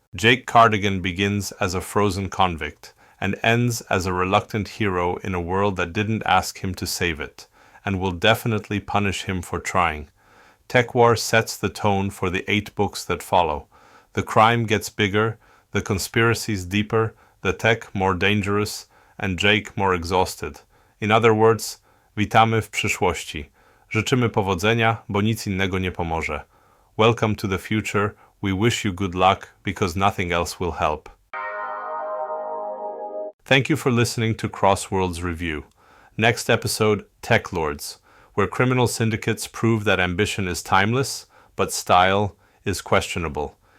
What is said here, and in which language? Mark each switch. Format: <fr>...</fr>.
<en>Jake Cardigan begins as a frozen convict, and ends as a reluctant hero in a world that didn't ask him to save it, and will definitely punish him for trying. TekWar sets the tone for the 8 books that follow. The crime gets bigger, the conspiracies deeper, the tech more dangerous, and Jake more exhausted. In other words,</en> <pl>witamy w przyszłości. Życzymy powodzenia, bo nic innego nie pomoże.</pl> <en>Welcome to the future. We wish you good luck, because nothing else will help. Thank you for listening to Crossworlds Review. Next episode, Tech Lords, where criminal syndicates prove that ambition is timeless, but style is questionable.</en>